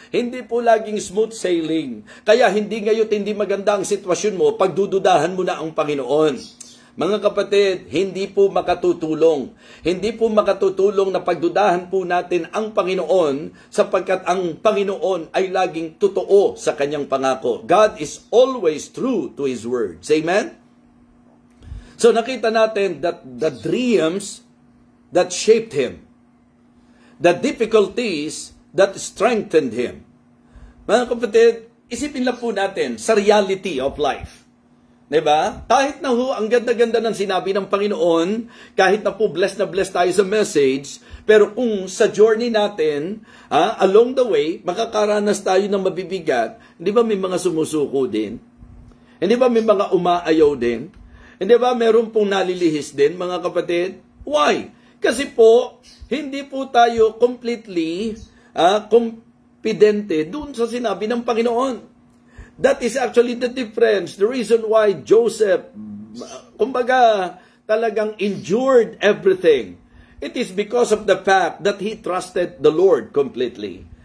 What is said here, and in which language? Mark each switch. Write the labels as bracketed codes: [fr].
[tl] Hindi po laging smooth sailing. Kaya hindi ngayon hindi maganda ang sitwasyon mo, pagdududahan mo na ang Panginoon. Mga kapatid, hindi po makatutulong. Hindi po makatutulong na pagdudahan po natin ang Panginoon sapagkat ang Panginoon ay laging totoo sa kanyang pangako. [en] God is always true to His words. Amen? [tl] So nakita natin [en] that the dreams that shaped him, the difficulties that strengthened him. [tl] Mga kapatid, isipin lang po natin sa [en] reality of life. [tl] Diba? Kahit na ang ganda-ganda ng sinabi ng Panginoon, kahit na po blessed na blessed tayo sa message, pero kung sa journey natin, along the way, makakaranas tayo ng mabibigat, hindi ba may mga sumusuko din? Hindi ba may mga umaayaw din? Hindi ba meron pong nalilihis din, mga kapatid? Why? Kasi po, hindi po tayo completely confidente dun sa sinabi ng Panginoon. [en] That is actually the difference. The reason why Joseph, [tl] kumbaga, talagang [en] endured everything. It is because of the fact that he trusted the Lord completely.